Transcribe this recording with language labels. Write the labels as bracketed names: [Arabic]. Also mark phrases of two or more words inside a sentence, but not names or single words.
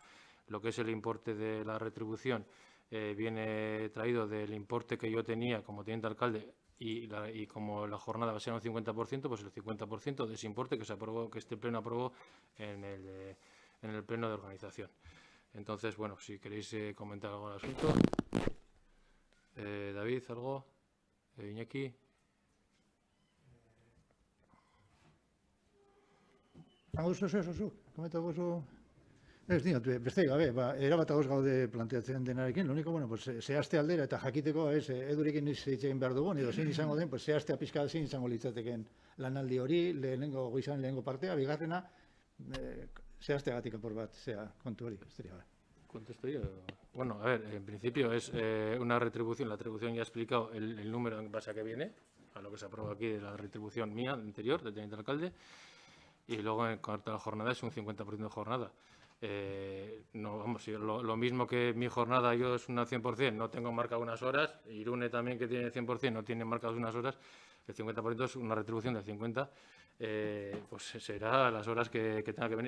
[Spanish] Lo que es el importe de la retribución viene traído del importe que yo tenía como teniente alcalde, y como la jornada va a ser un 50%, pues el 50% de ese importe que este pleno aprobó en el pleno de organización. Entonces, bueno, si queréis comentar algo al asunto. David, ¿algo? Iñaki. [Basque] Zu, komentako zu. Ez diot, besterik gabe, erabat ados gaude planteatzen denarekin, [Spanish] lo único, bueno, pues [Basque] zehazte aldera eta jakiteko, edurekin hitz egin behar dugun, edo zein izango den, pues zehaztea pixka zein izango litzateken lanaldi hori, lehenengo partea, bigarrena, zehazteagatik apur bat, kontu hori, besterik gabe. [Spanish] ¿Contesto yo? Bueno, a ver, en principio es una retribución. La retribución ya he explicado el número en base a que viene, a lo que se aprueba aquí de la retribución mía anterior, del teniente alcalde, y luego en cuanto a la jornada es un 50% de jornada. No, vamos, lo mismo que mi jornada yo es una 100%, no tengo marcado unas horas, Irune también que tiene 100% no tiene marcadas unas horas, el 50% es una retribución del 50%, pues será las horas que tenga que venir.